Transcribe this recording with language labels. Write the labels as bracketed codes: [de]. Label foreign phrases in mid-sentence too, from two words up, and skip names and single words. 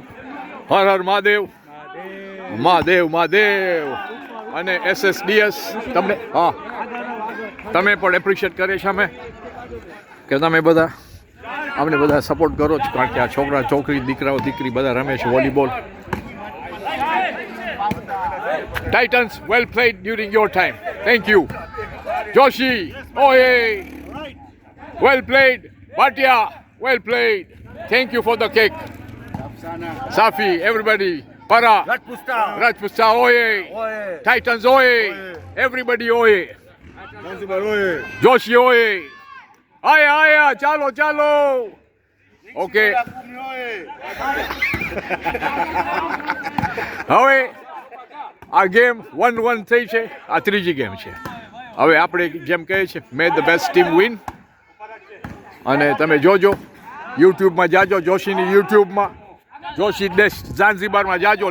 [gu] હર હર મહાદેવ, મહાદેવ મહાદેવ. અને SSDS તમને તમે પણ એપ્રિશિએટ કરે છે અમે, કે તમે બધા અમને બધા સપોર્ટ કરો છો, કારણ કે આ છોકરા છોકરી, દીકરાઓ દીકરી બધા રમે છે વોલીબોલ. [en] Titans, well played during your time. Thank you. Joshi, oye. Well played. Bhatia, well played. Thank you for the cake. Safi, everybody. Para. Rajpusta, oye. Titans, oye. Everybody, oye. Joshi, oye. [gu] Aya, chalo. [en] Okay. [gu] હવે આ ગેમ 1-1 થઈ છે. આ ત્રીજી ગેમ છે. હવે આપણે જેમ કહે છે, [en] May the best team win. [gu] અને તમે જોજો, યુટ્યુબમાં જાજો, જોશીની યુટ્યુબમાં, જોશી ડેસ ઝાંઝીબારમાં જાજો.